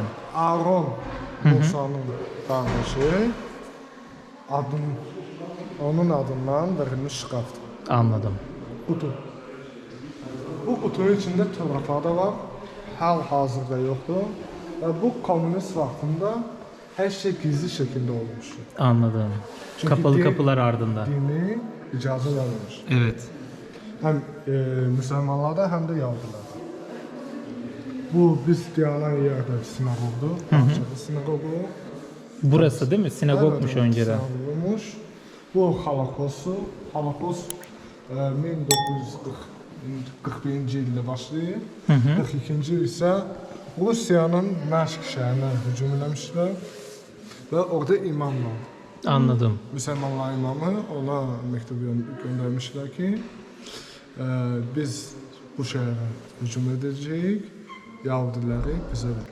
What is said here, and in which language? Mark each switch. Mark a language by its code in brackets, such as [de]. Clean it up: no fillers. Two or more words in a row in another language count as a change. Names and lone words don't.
[az] Aaron Musa'nın qardaşı onun adından verilmiş şkafdır. Anladım. Qutu. Bu qutunun içində Tevratlar da var. Hal-hazırda yoxdur. Və bu komünist vaxtında hər şey gizli şəkildə olmuşdur. Anladım. Çünkü [tr] Kapalı din- kapılar ardında. [az] Dini icazə vermiş. [tr] Evet. [az] Həm müsəlmanlarda, həm də yahudilərdə. Bu biz dayanan yerdə sinagogdur. Aşağıda sinagogu. [tr] Burası değil mi? Sinagogmuş Evet, önceden. sinagogmuş. Bu Holokostu. [az] Holokost 1941-ci ildə başlayıb. 42-ci il isə Rusiyanın Məşq şəhərinə hücum eləmişlər və orada imam var. Anladım. Müsəlmanlar imamı ona məktub göndərmişlər ki, biz bu şəhərə hücum edəcəyik, Yahudiləri bizə ver.